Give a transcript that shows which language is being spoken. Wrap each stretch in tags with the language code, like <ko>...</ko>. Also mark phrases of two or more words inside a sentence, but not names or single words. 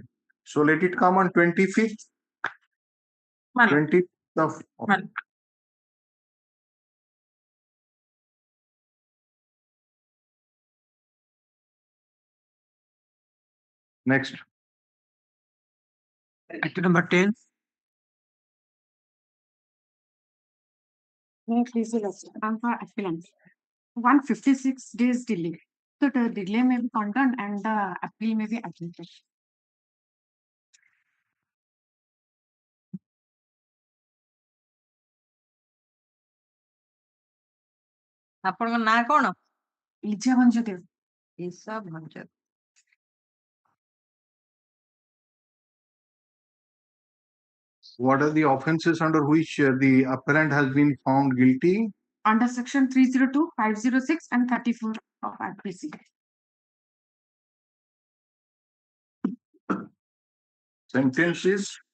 <en>So let it come on 25th. 20th of next. Item number 10. May I please the list for appellant. 156 days delay. So the delay may be condoned and the appeal may be admitted.</en> <or>ଆପଣଙ୍କ ନାଁ କଣ? ଲିଜା ଭଞ୍ଜଦେବ। ଈଶା ଭଞ୍ଜ।</or> <en>What are the offenses under which the appellant has been found guilty? Under section 302, 506 and 34 of IPC. Sentences?</en>